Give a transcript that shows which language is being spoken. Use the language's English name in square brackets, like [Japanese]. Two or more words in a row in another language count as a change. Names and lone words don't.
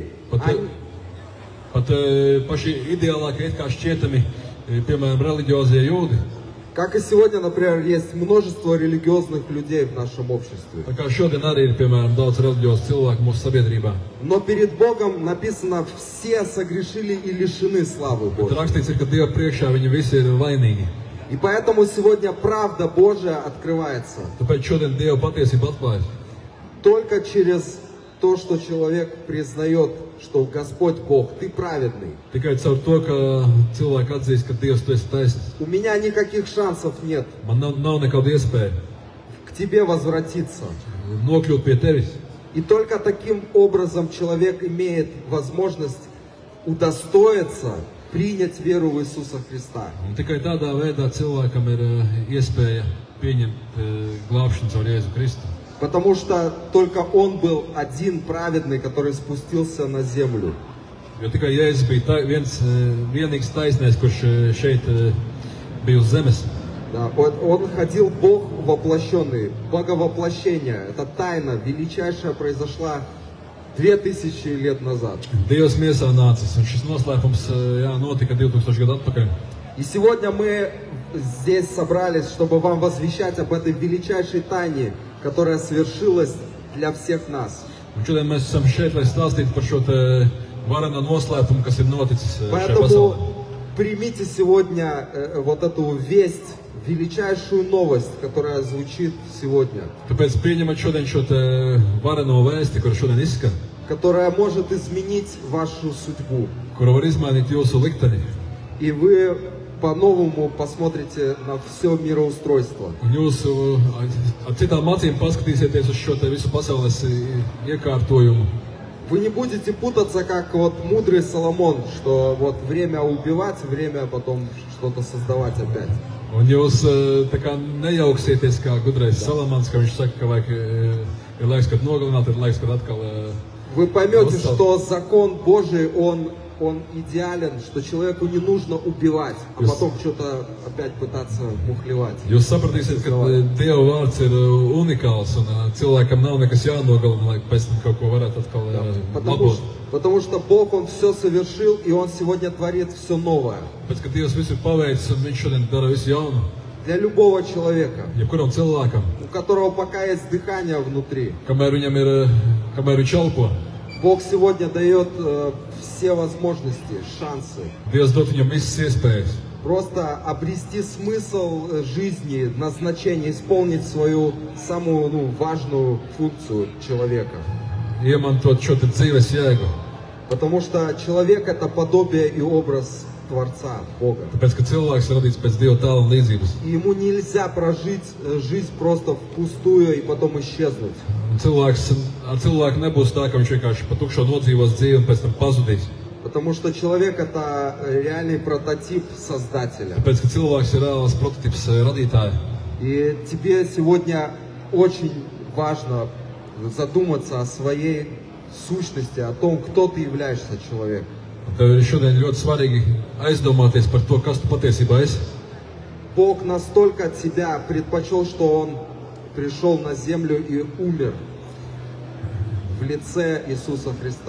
[Latvian] Pat paši ideālākie it kā šķietami, piemēram, reliģiozie jūdi. [Russian] Как и сегодня, например, есть множество религиозных людей в нашем обществе. [Latvian] Tā kā šodien arī ir, piemēram, daudz reliģiozu cilvēku mūsu sabiedrībā. [Russian] Но перед Богом написано, все согрешили и лишены славы [Latvian] Bet [Russian] Божьей. [Latvian] rakstīts ir, ka Dieva priekšā viņi visi ir vainīgi. [Russian] И поэтому сегодня правда Божия открывается [Latvian] Tāpēc šodien Dieva patiesība atklājas. [Russian] только через то, что человек признает, что Господь Бог, ты праведный. [Latvian] Tikai caur to, ka cilvēki atzīst, ka Dievs tu esi taisnīgs. [Russian] У меня никаких шансов нет [Latvian] Man nav nekāda iespēja [Russian] к тебе возвратиться. [Latvian] nokļūt pie tevis. [Russian] И только таким образом человек имеет возможность удостоиться принять веру в Иисуса Христа. [Latvian] Un tikai tādā veidā cilvēkam ir iespēja pieņemt glābšanu caur Jēzu Kristu. [Russian] Потому что только Он был один праведный, который спустился на землю. [Latvian] Jo tikai Jēzus bija vienīgs taisnais, kurš šeit bija uz zemes. [Russian] Да, он ходил Бог воплощенный, Боговоплощение. Это тайна величайшая произошла 2000 лет назад. [Latvian] Dievs miesā nācis, un šis noslēpums notika 2000 gadu atpakaļ. [Russian] И сегодня мы здесь собрались, чтобы вам возвещать об этой величайшей тайне, которая свершилась для всех нас. [Latvian] Un šodien mēs esam šeit, lai stāstītu par šo te varena noslēpumu, kas ir noticis šajā [Russian] Поэтому [Latvian] pasaulē. [Russian] примите сегодня вот эту весть, величайшую новость, которая звучит сегодня, [Latvian] Tāpēc pieņemat šodien šo te vareno vēsti, kur šodien izskan, [Russian] которая может изменить вашу судьбу. [Latvian] kura var izmainīt jūsu likteni. [Russian] И вы по-новому посмотрите на все мироустройство. [Latvian] Un jūs ar citām acīm paskatīsieties uz šo te visu pasaules iekārtojumu. [Russian] Вы не будете путаться, как вот мудрый Соломон, что вот время убивать, время потом что-то создавать опять. [Latvian] Un jūs tā kā nejauksieties kā gudrais Salamans, ka viņš saka, ka vajag, ir laiks, kad nogalināt, ir laiks, kad atkal [Russian] Вы поймете, Просто- что закон Божий, он идеален, что человеку не нужно убивать, а Yes. потом что-то опять пытаться мухлевать. [Latvian] Jūs sapratīsiet, ka Dieva vārds ir unikāls un cilvēkam nav nekas jānogalina, lai pēc tam kaut ko varētu atkal labot. [Russian] Потому что Бог, Он все совершил, и Он сегодня творит все новое. [Latvian] Pēc, ka Dievs visu ir paveicis un viņš šodien dara visu jaunu, [Russian] Для любого человека, [Latvian] jebkuram cilvēkam, [Russian] у которого пока есть дыхание внутри, [Latvian] kamēr viņam ir, kamēr viņš elpo, [Russian] Бог сегодня дает все возможности, шансы. [Latvian] Dievs dod viņam visas iespējas. [Russian] Просто обрести смысл жизни, назначение, исполнить свою самую важную функцию человека. [Latvian] Iemantot šo te dzīves jēgu. [Russian] Потому что человек это подобие и образ Творца, Бога. [Latvian] Tāpēc, ka cilvēks ir radīts pēc Dieva tēla un līdzības. [Russian] И ему нельзя прожить жизнь просто впустую и потом исчезнуть. [Latvian] Un ar cilvēku nebūs tā, ka viņš vienkārši pa tukšo nodzīvos dzīvi un pēc tam pazudīs. [Russian] Потому что человек это реальный прототип Создателя. [Latvian] Tāpēc, ka cilvēks ir reāls prototips radītāja. [Russian] И тебе сегодня очень важно задуматься о своей сущности, о том, кто ты являешься человек. [Latvian] Tev ir šodien ļoti svarīgi aizdomāties par to, kas tu patiesībā esi. [Russian] Бог настолько тебя предпочел, что Он пришел на землю и умер в лице Иисуса Христа.